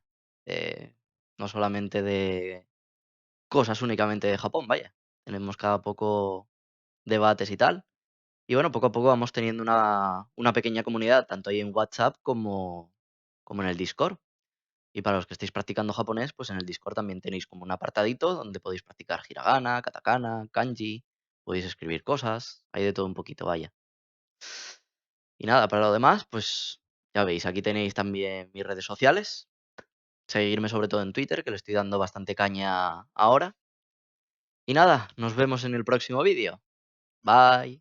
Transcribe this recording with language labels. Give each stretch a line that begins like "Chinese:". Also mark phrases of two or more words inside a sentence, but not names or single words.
Spanish: No solamente de cosas únicamente de Japón, vaya. Tenemos cada poco debates y tal. Y bueno, poco a poco vamos teniendo una pequeña comunidad, tanto ahí en WhatsApp como en el Discord. Y para los que estéis practicando japonés, pues en el Discord también tenéis como un apartadito donde podéis practicar hiragana, katakana, kanji, podéis escribir cosas, hay de todo un poquito, vaya. Y nada, para lo demás, pues ya veis, aquí tenéis también mis redes sociales. Seguirme sobre todo en Twitter, que le estoy dando bastante caña ahora. Y nada, nos vemos en el próximo vídeo.